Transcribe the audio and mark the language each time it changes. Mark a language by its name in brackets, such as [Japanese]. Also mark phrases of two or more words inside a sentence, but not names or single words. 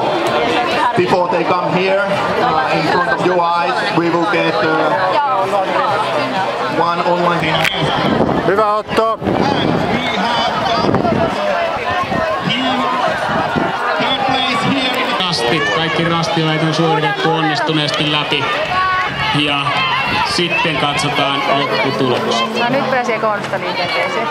[English] Before they come here, in front of your eyes, we will get one online. [Finnish] Hyvä Otto. Kaikki rastilait on suoritettu onnistuneesti läpi. Ja sitten katsotaan lopputulos. No nyt pääsee kohdasta liikenteeseen.